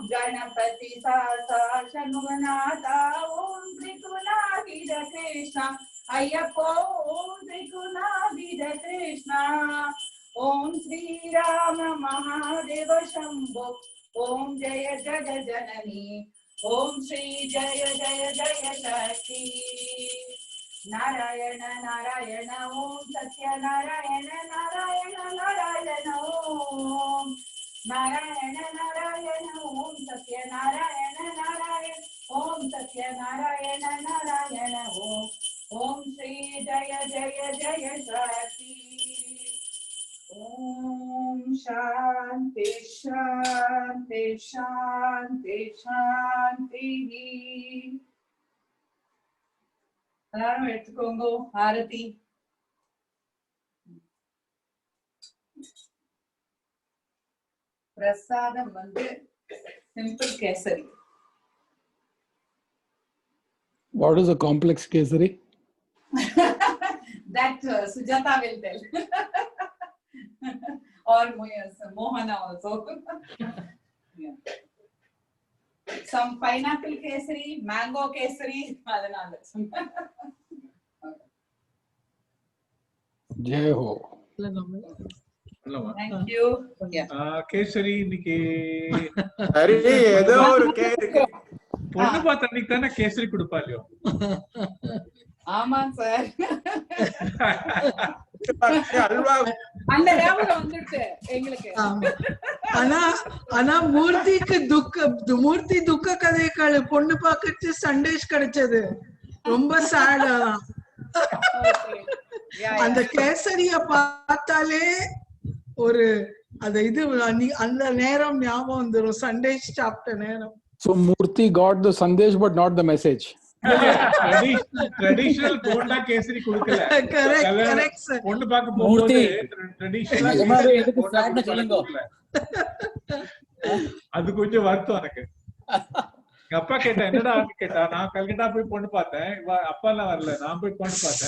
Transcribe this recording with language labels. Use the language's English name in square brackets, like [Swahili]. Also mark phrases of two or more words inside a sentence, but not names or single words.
[Sanskrit] गणपति सासा षण्मुखनाथा ओम् त्रिगुणातीत कृष्णा अय्यप्पो ओम् त्रिगुणातीत कृष्णा ओम् श्रीराम महादेव शम्भो ओम् जय जग जननि ओम् श्री जय जय जय शक्ति नारायण नारायण ओम् सत्य नारायण नारायण नारायण ओम् नारायण नारायण ओम सत्य नारायण नारायण ओम सत्य नारायण नारायण ओम श्री जय जय जय शक्ति ओम शांति शांति शांति शांति [Tamil] எடுத்துக்கோங்க ஆரதி பிரசாதம் வந்து simple கேசரி. [English] What is a complex kesari? That Sujata will tell. Or Mohana also. Yeah. Some pineapple kesari, mango kesari, adanal. Jai ho. Thank you. Yeah. [Tamil] கேசரி இன்னைக்கு சரி ஏதோ ஒரு பொண்ணு பார்த்த அன்னைக்கு தானே கேசரி கொடுப்பா இல்லையோ? ஆமா சார். அல்வா அந்த ஞாபகம் வந்துட்டு எங்களுக்கு. ஆனா மூர்த்தி துக்க கதைகள் பொண்ணு பாக்கச்சு சண்டேஸ் கிடைச்சது ரொம்ப சேடா. அந்த கேசரிய பார்த்தாலே ஒரு அது இது அந்த நேரம் ஞாபகம் வந்துரும், சண்டேஸ் சாப்பிட்ட நேரம். [English] So Murthy got the sandesh but not the message. [Tamil] ட்ரெடிஷனல் போண்டா கேசரி கொடுக்கல. கரெக்ட் சார். பொண்ணு பார்க்க போகும்போது ட்ரெடிஷனல் அது கொஞ்சம் வருத்தம் எனக்கு. எங்க அப்பா கேட்டா என்னடா கேட்டா, நான் கல்கட்டா போய் பொண்ணு பார்த்தேன், அப்பா எல்லாம் வரல, நான் போய் பொண்ணு பார்த்தேன்.